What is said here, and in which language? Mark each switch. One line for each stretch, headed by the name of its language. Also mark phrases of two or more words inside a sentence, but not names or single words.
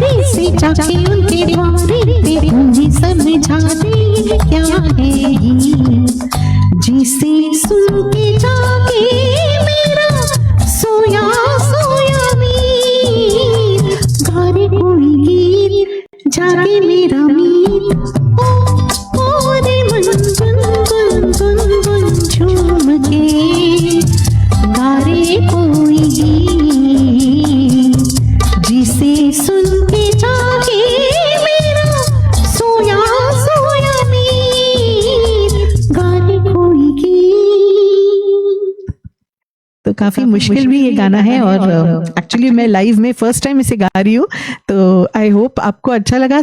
Hindi: से जाके उनके द्वारे पे मुझे समझा दे ये क्या है ये, जिसे सुन के जाके मेरा सोया सोया मीर, गारे कोई गीत जागे मेरा मीर, ओ रे मन गुन गुन गुन गुन झूम के गारे कोई गीत, जिसे सुन के जागे मेरा सोया सोया मीर, गाने कोई गीत। तो काफी मुश्किल भी ये गाना है और एक्चुअली मैं लाइव में
English: first time
Hindi: इसे गा रही हूँ, तो
English: I hope
Hindi: आपको अच्छा लगा।